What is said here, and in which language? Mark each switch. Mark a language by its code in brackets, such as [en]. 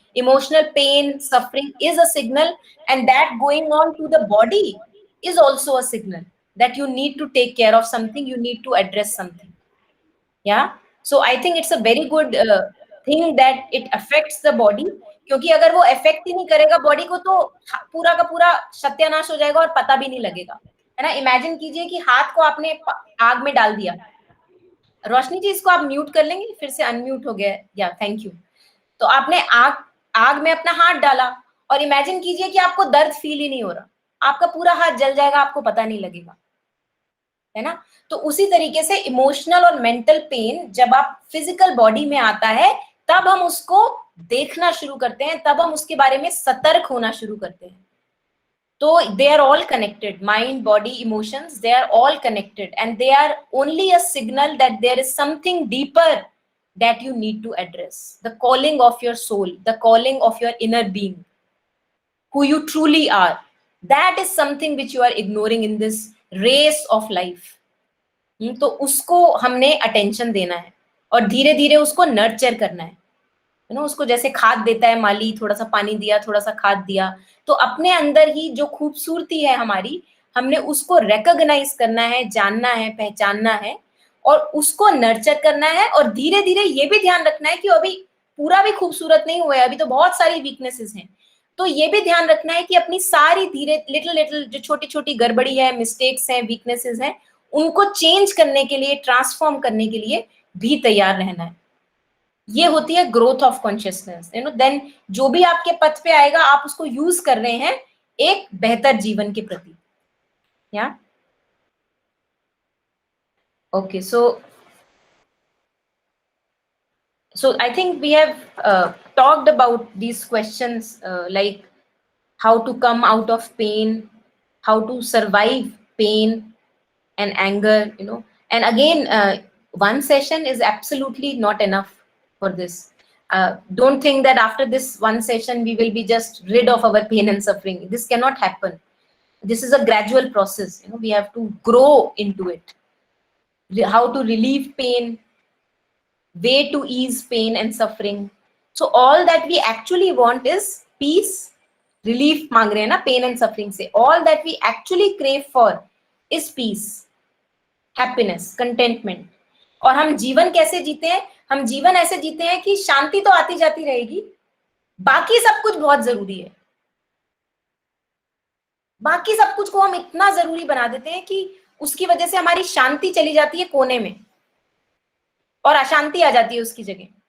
[en] Emotional pain, suffering is a signal. And that going on to the body is also a signal that you need to take care of something, you need to address something. Yeah. So I think it's a very good thing that it affects the body. [hi] क्योंकि अगर वो affect ही नहीं करेगा body को, तो पूरा का पूरा सत्यानाश हो जाएगा और पता भी नहीं लगेगा, है ना. Imagine कीजिए कि हाथ को आपने आग में डाल दिया. रोशनी जी, इसको आप म्यूट कर लेंगे? फिर से अनम्यूट हो गया. या थैंक यू. तो आपने आग में अपना हाथ डाला और इमेजिन कीजिए कि आपको दर्द फील ही नहीं हो रहा, आपका पूरा हाथ जल जाएगा, आपको पता नहीं लगेगा, है ना. तो उसी तरीके से इमोशनल और मेंटल पेन जब आप फिजिकल बॉडी में आता है, तब हम उसको देखना शुरू करते हैं, तब हम उसके बारे में सतर्क होना शुरू करते हैं. तो [en] they are all connected. Mind, body, emotions, they are all connected, and they are only a signal that there is something deeper that you need to address. The calling of your soul, the calling of your inner being, who you truly are. That is something which you are ignoring in this race of life. [hi] तो उसको हमने attention देना है और धीरे धीरे उसको nurture करना है. [en] You know, [hi] उसको जैसे खाद देता है माली, थोड़ा सा पानी दिया, थोड़ा सा खाद दिया, तो अपने अंदर ही जो खूबसूरती है हमारी, हमने उसको recognize करना है, जानना है, पहचानना है और उसको नर्चर करना है. और धीरे धीरे ये भी ध्यान रखना है कि अभी पूरा भी खूबसूरत नहीं हुआ है, अभी तो बहुत सारी वीकनेसेस हैं. तो ये भी ध्यान रखना है कि अपनी सारी धीरे लिटिल जो छोटी छोटी गड़बड़ी है, मिस्टेक्स हैं, वीकनेसेस हैं, उनको चेंज करने के लिए, ट्रांसफॉर्म करने के लिए भी तैयार रहना है. ये होती है [en] Growth of consciousness. You know, then [hi] जो भी आपके पथ पे आएगा, आप उसको यूज कर रहे हैं एक बेहतर जीवन के प्रति. [en] या okay, so I think we have talked about these questions, like how to come out of pain, how to survive pain and anger, you know. And again, one session is absolutely not enough for this. Don't think that after this one session we will be just rid of our pain and suffering. This cannot happen. This is a gradual process. You know, we have to grow into it. How to relieve pain, way to ease pain and suffering. So all that we actually want is peace, relief [hi] मांग रहे हैं ना [en] pain and suffering [hi] से. [en] All that we actually crave for is peace, happiness, contentment. [hi] और हम जीवन कैसे जीते हैं? हम जीवन ऐसे जीते हैं कि शांति तो आती जाती रहेगी, बाकी सब कुछ बहुत जरूरी है। बाकी सब कुछ को हम इतना जरूरी बना देते हैं कि उसकी वजह से हमारी शांति चली जाती है कोने में और अशांति आ जाती है उसकी जगह।